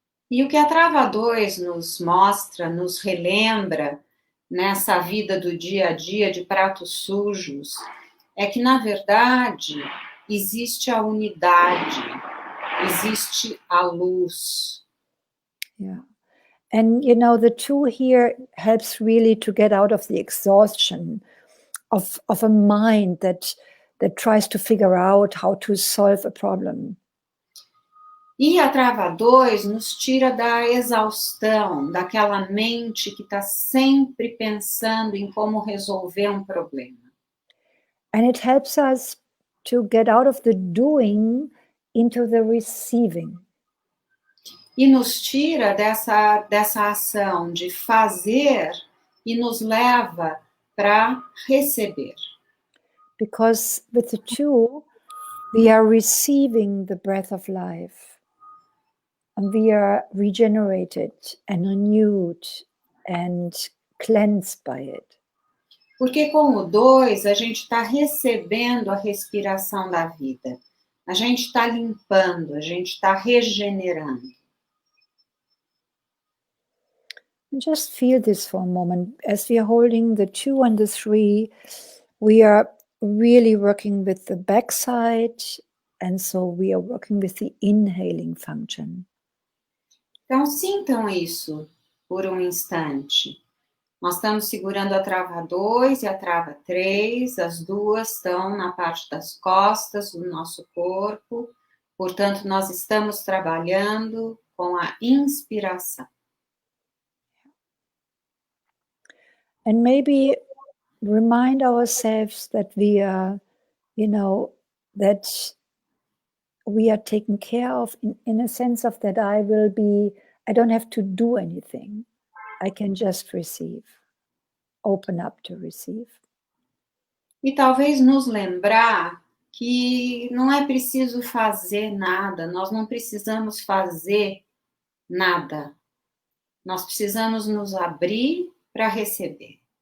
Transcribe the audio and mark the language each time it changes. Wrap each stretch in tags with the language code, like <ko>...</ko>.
<pt>E o que a trava 2 nos mostra, nos relembra nessa vida do dia a dia de pratos sujos, é que, na verdade, existe a unidade, existe a luz.</pt> <en>Yeah. And, you know, the 2 here helps really to get out of the exhaustion of a mind that tries to figure out how to solve a problem.</en> <pt>E a trava 2 nos tira da exaustão, daquela mente que está sempre pensando em como resolver um problema.</pt> <en>And it helps us to get out of the doing into the receiving.</en> <pt>E nos tira dessa ação de fazer e nos leva para receber.</pt> <en>Because with the 2, we are receiving the breath of life. And we are regenerated and renewed and cleansed by it.</en> <pt>Porque com o 2, a gente está recebendo a respiração da vida. A gente está limpando, a gente está regenerando.</pt> <en>Just feel this for a moment. As we are holding the 2 and the 3, we are really working with the backside, and so we are working with the inhaling function.</en> <pt>Então, sintam isso por um instante. Nós estamos segurando a trava 2 e a trava 3, as duas estão na parte das costas do nosso corpo, portanto, nós estamos trabalhando com a inspiração.</pt> <en>And maybe remind ourselves that we are, that we are taken care of in a sense of that I don't have to do anything. I can just receive, open up to receive.</en> <pt>E talvez nos lembrar que não é preciso fazer nada, nós não precisamos fazer nada. Nós precisamos nos abrir para receber.</pt>